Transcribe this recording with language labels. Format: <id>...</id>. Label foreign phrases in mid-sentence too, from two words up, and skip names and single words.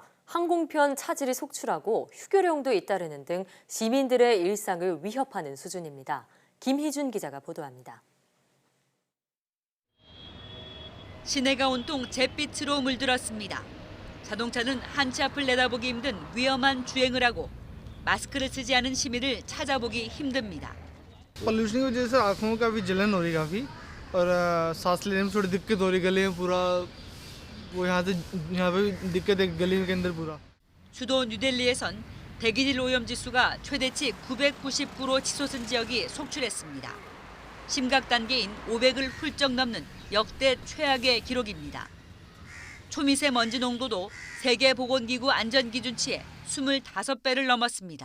<ko>항공편 차질이 속출하고 휴교령도 잇따르는 등 시민들의 일상을 위협하는 수준입니다. 김희준 기자가 보도합니다. 시내가 온통 잿빛으로 물들었습니다. 자동차는 한치 앞을 내다보기 힘든 위험한 주행을 하고 마스크를 쓰지 않은 시민을 찾아보기 힘듭니다.</ko> <hi>पोल्यूशन की वजह से आँखों में काफ़ी जलन हो रही काफ़ी और सांस लेने में थोड़ी दिक्कत हो रही गले में पूरा वो यहाँ पे दिक्कत है गले के अंदर पूरा.</hi> <ko>수도 뉴델리에선 대기질 오염 지수가 최대치 999로 치솟은 지역이 속출했습니다. 심각 단계인 500을 훌쩍 넘는 역대 최악의 기록입니다. 초미세먼지 농도도 세계보건기구 안전기준치의 25배를 넘었습니다.</ko>